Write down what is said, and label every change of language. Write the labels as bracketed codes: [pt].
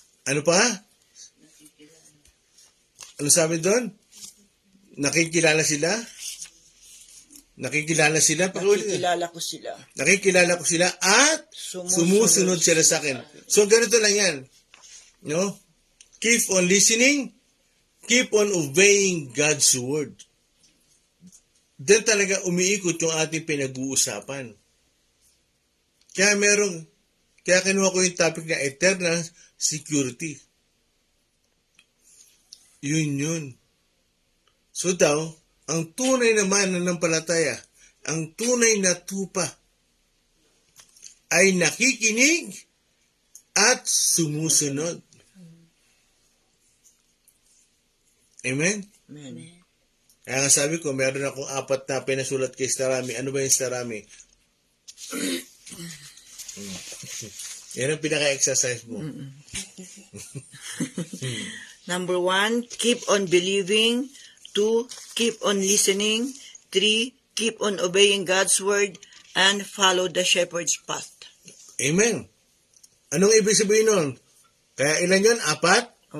[tl] Ano pa? Ano sabi doon? Nakikilala sila? Nakikilala sila? Nakikilala ko sila. Nakikilala ko sila at sumusunod sila sa akin. So, ganito lang yan. No? [en] Keep on listening. Keep on obeying God's word. [tl] Diyan talaga umiikot yung ating pinag-uusapan. Kaya kinuha ko yung topic na eternal security. Yun. So daw, ang tunay na mananampalataya, ang tunay na tupa, ay nakikinig at sumusunod. Amen? Amen. Kaya nga sabi ko, meron akong 4 na pinasulat kay Starami. Ano ba yung Starami? Yan ang pinaka-exercise mo. [en] Number 1, keep on believing. 2, keep on listening. 3, keep on obeying God's word. And follow the shepherd's path. [tl] Amen. Anong ibig sabihin nun? Kaya ilan yun? 4?